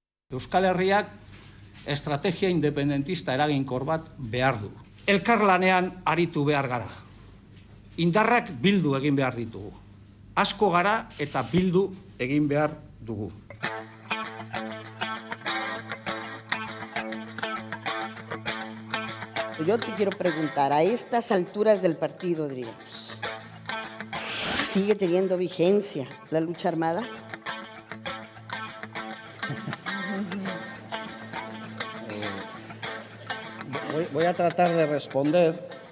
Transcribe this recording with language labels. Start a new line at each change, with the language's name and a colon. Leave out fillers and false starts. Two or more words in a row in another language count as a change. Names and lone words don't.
Basque: Euskal Herriak estrategia independentista eraginkor bat behar du. Elkarlanean aritu behar gara. Indarrak bildu egin behar ditugu. Asko gara eta bildu egin behar dugu.
Spanish: Yo te quiero preguntar, a estas alturas del partido, digamos, ¿sigue teniendo vigencia la lucha armada? Voy a tratar de responder.